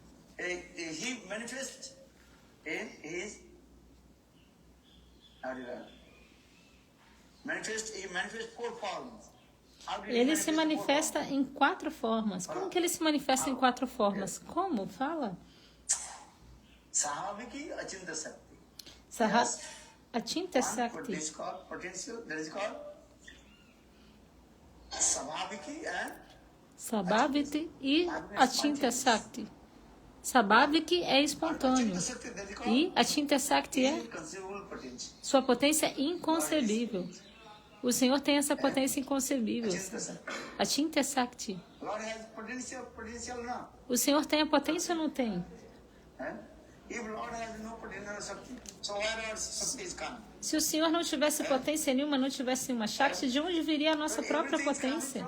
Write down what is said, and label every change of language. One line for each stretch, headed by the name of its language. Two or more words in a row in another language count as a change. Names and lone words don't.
Portuguese: Ele se manifesta em 4 formas. Como que ele se manifesta em 4 formas? Como? Fala.
Sanskrit: सहविकी अचिन्ता शक्ति. अचिन्ता शक्ति. Sabhaviti e अचिन्ता शक्ति.
Portuguese: Sabhaviki é espontâneo. E
Sanskrit: अचिन्ता शक्ति
Portuguese: é sua potência inconcebível. O Senhor tem essa potência inconcebível.
Sanskrit: अचिन्ता शक्ति.
Portuguese: O Senhor tem a potência ou não tem? Se o Senhor não tivesse potência nenhuma, não tivesse uma Shakti, de onde viria a nossa própria potência?